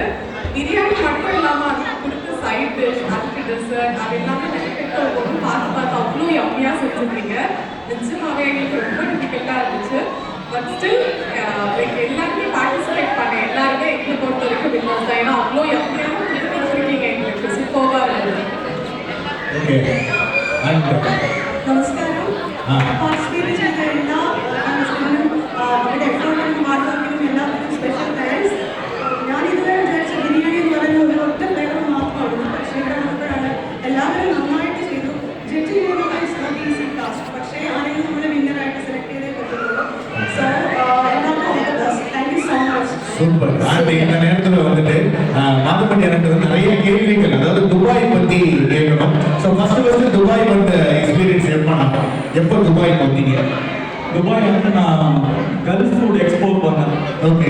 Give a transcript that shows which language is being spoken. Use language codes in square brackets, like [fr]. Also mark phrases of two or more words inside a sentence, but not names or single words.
[ta] பிரியாணி மட்டும் இல்லாமல் அதுக்கு கொடுத்த சைட் டிஷ், அதுக்கு டெசர்ட், அது எல்லாமே டிஃபிகல்ட்டாக ஒன்று பார்த்து அவ்வளோ யம்மியாக செஞ்சுருந்தீங்க. நிச்சயமாகவே எங்களுக்கு ரொம்ப டிஃபிகல்ட்டாக இருந்துச்சு. [en] but still like [ta] எல்லாருமே பார்ட்டிசிபேட் பண்ண எல்லாருமே எங்களை பொறுத்த வரைக்கும் வின்னர்ஸ் தான். ஏன்னா அவ்வளோ யம்மியாக கொடுத்துருக்கீங்க எங்களுக்கு. சூப்பராக இருந்தது. ஓகே. [ml] നമസ്കാരം. പാർട്ടിസിപ്പേറ്റ് ചെയ്ത എല്ലാ അവരുടെ എഫേർട്ടിനും ഹാർഡ് വർക്കിനും എല്ലാത്തിനും [en] special thanks. [ml] ഞാൻ ഇതുവരെ വിചാരിച്ച ബിരിയാണി എന്ന് പറയുന്ന ഒരു ഒറ്റ ഫ്ലേവർ മാത്രമാണ്. പക്ഷേ ഇവിടെ വന്നപ്പോഴാണ് എല്ലാവരും നന്നായിട്ട് ചെയ്തു. ജഡ്ജ് ചെയ്യുന്നത് [en] easy task. [ml] പക്ഷേ ആരെങ്കിലും നമ്മൾ വിന്നറായിട്ട് സെലക്ട് ചെയ്തേ പറ്റുള്ളൂ. സോ എല്ലാവർക്കും [en] all the best. thank you so much. [ta] சூப்பர். இந்த நேரத்தில் வந்துட்டு மாதப்பட்டி எனக்கு நிறைய கேள்விகள், அதாவது துபாய் பற்றி கேட்கணும். [en] so first [ta] துபாய் வந்து எக்ஸ்பீரியன்ஸ் எப்போ துபாய் வந்தீங்க? துபாய் வந்து நான் கல்ஃப் ஃபுட் எக்ஸ்போர்ட் பண்ணேன். ஓகே.